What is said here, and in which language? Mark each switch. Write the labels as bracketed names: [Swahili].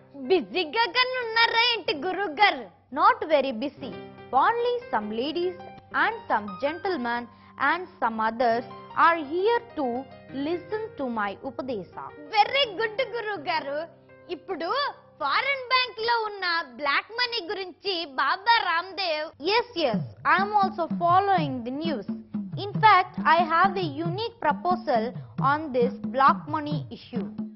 [Telugu] Busy ga unnara enti Guru gar? [English] Not very busy. Only some ladies and some gentlemen and some others are here to listen to my upadesa. Very good Guru garu. [Telugu] ఇప్పుడు foreign bank లో ఉన్న black money గురించి బాబా Ramdev. [English] Yes, I am also following the news. In fact, I have a unique proposal on this black money issue.